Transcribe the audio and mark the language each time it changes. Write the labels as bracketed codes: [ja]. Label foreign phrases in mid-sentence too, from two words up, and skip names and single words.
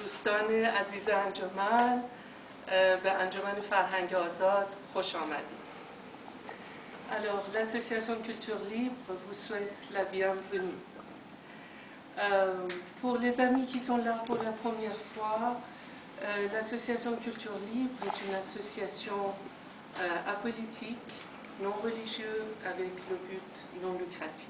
[fa] دوستان عزیز انجمن به انجمن فرهنگ آزاد خوش آمدید. [fr] Alors, l'association Culture Libre vous souhaite la bienvenue. Pour les amis qui sont là pour la première fois, l'association Culture Libre est une association apolitique, non religieuse, avec le but non lucratif.